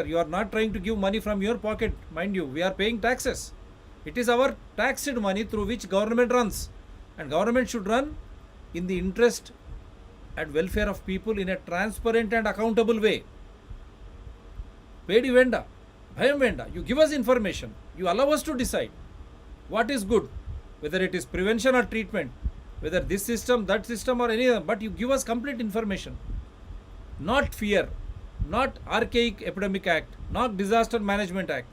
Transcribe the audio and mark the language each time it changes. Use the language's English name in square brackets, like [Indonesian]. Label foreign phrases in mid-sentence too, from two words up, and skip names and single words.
[English] You are not trying to give money from your pocket. Mind you, we are paying taxes. It is our taxed money through which government runs, and government should run in the interest and welfare of people in a transparent and accountable way. [Malayalam] പേടി വേണ്ട, ഭയം വേണ്ട. [English] You give us information. You allow us to decide what is good, whether it is prevention or treatment, whether this system, that system or any other, but you give us complete information. Not fear, not archaic epidemic act, not disaster management act.